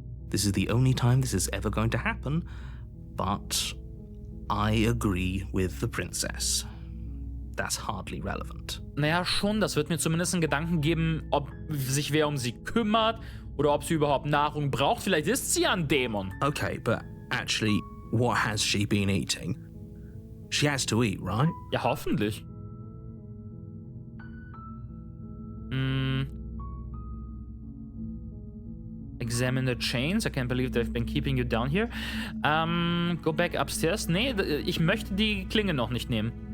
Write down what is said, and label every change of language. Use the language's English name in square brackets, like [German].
[English] This is the only time this is ever going to happen, but I agree with the princess. That's hardly relevant. [German] Naja, schon. Das wird mir zumindest einen Gedanken geben, ob sich wer um sie kümmert oder ob sie überhaupt Nahrung braucht. Vielleicht ist sie ein Dämon. [English] Okay, but actually, what has she been eating? She has to eat, right? [German] Ja, hoffentlich. [English] Examine the chains. I can't believe they've been keeping you down here. Go back upstairs. [German] Nee, ich möchte die Klinge noch nicht nehmen.